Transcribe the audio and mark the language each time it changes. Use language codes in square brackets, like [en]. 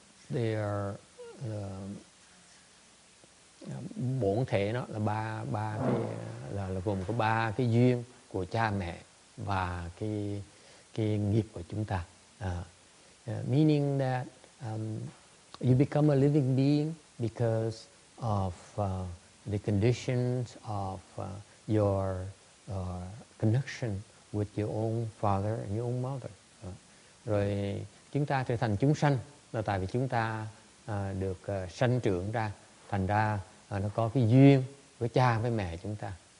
[en] They are [vi] bổn thể nó là ba cái là gồm có ba cái duyên của cha mẹ và cái nghiệp của chúng ta. [en] Meaning that you become a living being because of the conditions of your connection with your own father and your own mother. [vi] Rồi chúng ta trở thành chúng sanh là tại vì chúng ta được sanh trưởng ra, thành ra nó có cái duyên với cha với mẹ chúng ta.